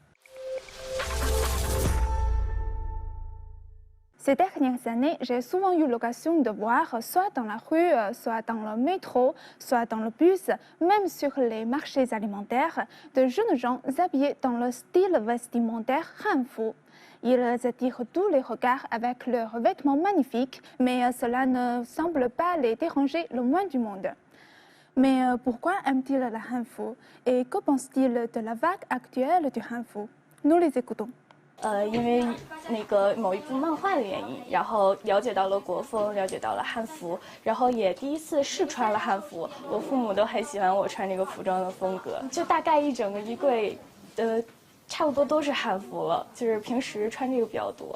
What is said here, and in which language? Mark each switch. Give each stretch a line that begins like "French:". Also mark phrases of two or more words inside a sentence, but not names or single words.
French: Ces dernières années, j'ai souvent eu l'occasion de voir, soit dans la rue, soit dans le métro, soit dans le bus, même sur les marchés alimentaires, de jeunes gens habillés dans le style vestimentaire Hanfu. Ils attirent tous les regards avec leurs vêtements magnifiques, mais cela ne semble pas les déranger le moins du monde. Mais pourquoi aiment-ils la Hanfu et que pensent-ils de la vague actuelle du Hanfu? Nous les écoutons.
Chinese: 因为那个某一部漫画的原因，然后了解到了国风，了解到了汉服，然后也第一次试穿了汉服。我父母都很喜欢我穿这个服装的风格，就大概一整个衣柜，差不多都是汉服了，就是平时穿这个比较多。